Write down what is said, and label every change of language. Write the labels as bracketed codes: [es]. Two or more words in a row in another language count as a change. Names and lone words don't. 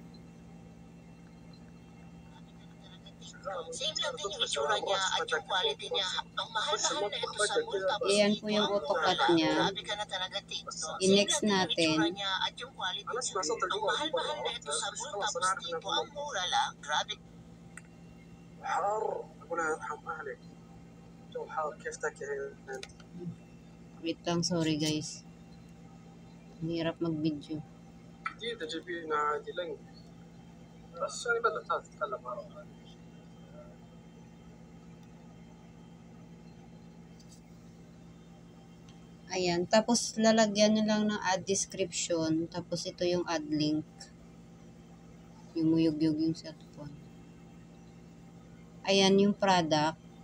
[tl] same lang din yung itsura niya at yung quality niya. Ang mahal-mahal na ito sa mall, tapos ayan po yung AutoCAD niya. grabe ka na talaga, TikTok. I-next Same lang din yung natin. itsura niya at yung quality niya. Ang mahal-mahal na ito sa mall, tapos dito ang mura lang. Grabe. [ar] حار اقول ارحم اهلك جو حار كيف تاكلين انت [tl] Wait lang, sorry guys. Hirap mag-video. [ar] جديده جايبينها عادي لنك بس يعني بدات تتكلم عربي [tl] Ayan, tapos lalagyan nyo lang ng add description. Tapos ito yung add link. Yung muyog-yug yung cellphone. Ayan yung product.